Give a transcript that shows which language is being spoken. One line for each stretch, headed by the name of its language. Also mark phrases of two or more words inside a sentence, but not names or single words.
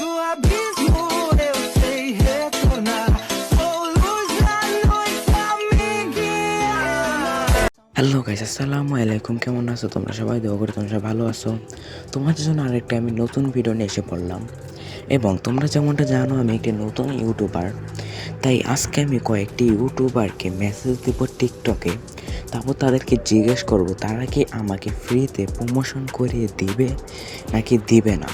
Portuguese: abismo eu sei retornar. Sou luz na noite a me guiar.
English: Hello guys,
Arabic: السلام عليكم.
Bangla: কেমন আছো তোমরা সবাই? দোয়া করি তোমরা সবাই ভালো আছো। তোমাদের জন্য আরেকটা আমি নতুন ভিডিও নিয়ে এসে পড়লাম। এবং তোমরা যেমনটা জানো আমি একটি নতুন ইউটিউবার, তাই আজকে আমি কয়েকটি ইউটিউবারকে মেসেজ দেব টিকটকে। তারপর তাদেরকে জিজ্ঞেস করব তারা কি আমাকে ফ্রিতে প্রমোশন করিয়ে দিবে নাকি দিবে না।